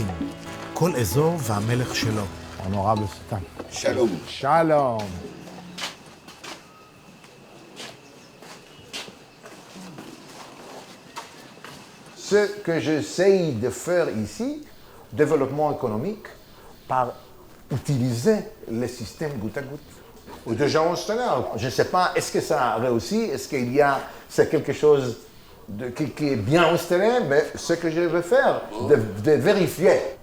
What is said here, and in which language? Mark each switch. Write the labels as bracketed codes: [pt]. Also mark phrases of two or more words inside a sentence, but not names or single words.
[he] כל אזור והמלך שלו. [en] Honorable Sultan. Shalom. Shalom. [fr] Ce que j'essaye de faire ici, développement économique, par utiliser le système goutte à goutte. Ou de gens je ne sais pas, est-ce que ça a réussi, est-ce qu'il y a, c'est quelque chose qui est bien installé, mais ce que je veux faire, de vérifier.